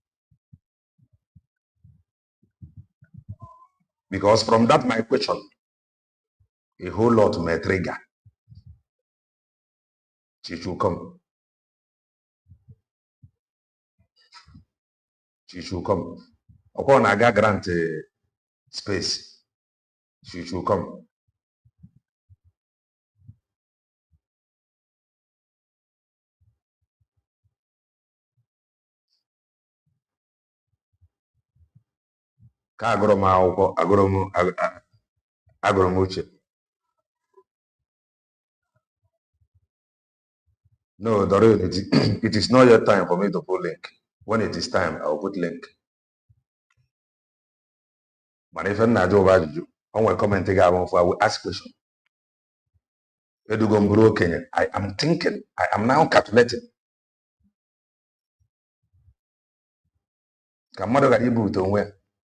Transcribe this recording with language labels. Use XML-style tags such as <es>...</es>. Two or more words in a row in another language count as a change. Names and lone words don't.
<en>Because from that my question, a whole lot may trigger. She should come. She should come. Upon Aga grant space, she should come.</en> <ig>Ka agụrụ m akwụkwọ, agụrụ m uche.</ig> <en>No, Doreen, it is not yet time for me to put link. When it is time, I will put link. But if I'm not doing that, I will comment again. I will ask question. I am thinking. I am now calculating.</en> <ig>Ka mmadụ ghara ibu ute onwe ya.</ig>